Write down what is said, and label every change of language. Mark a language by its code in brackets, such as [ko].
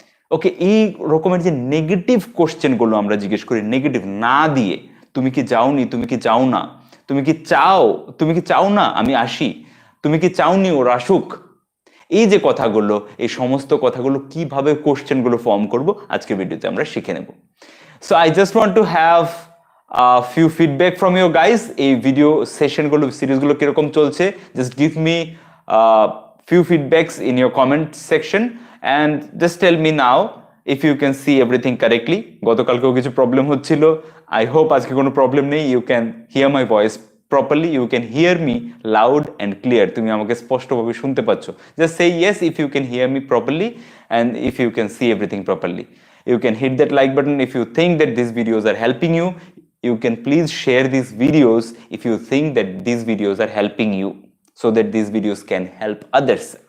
[bn] ওকে, এই রকমের যে নেগেটিভ কোশ্চেন গুলো আমরা জিজ্ঞেস করি, নেগেটিভ না দিয়ে, তুমি কি যাওনি, তুমি কি যাও না, তুমি কি চাও, তুমি কি চাও না আমি আসি, তুমি কি চাওনি ওর আসুক, এই যে কথাগুলো, এই সমস্ত কথাগুলো কিভাবে কোশ্চেন গুলো ফর্ম করব আজকে ভিডিওতে আমরা শিখে নেব। [en] So I just want to have few feedback from you guys. [bn] এই ভিডিও সেশনগুলো, সিরিজগুলো কিরকম চলছে, [en] Just give me few feedbacks in your comment section and just tell me now if you can see everything correctly. [bn] গতকালকেও কিছু problem হচ্ছিল, [en] I hope [bn] আজকে কোনো problem নেই। [en] You can hear my voice properly, you can hear me loud and clear. [bn] তুমি আমাকে স্পষ্টভাবে শুনতে পাচ্ছ। [en] Just say yes if you can hear me properly and if you can see everything properly. You can hit that like button if you think that these videos are helping you. You can please share these videos if you think that these videos are helping you, so that these videos can help others.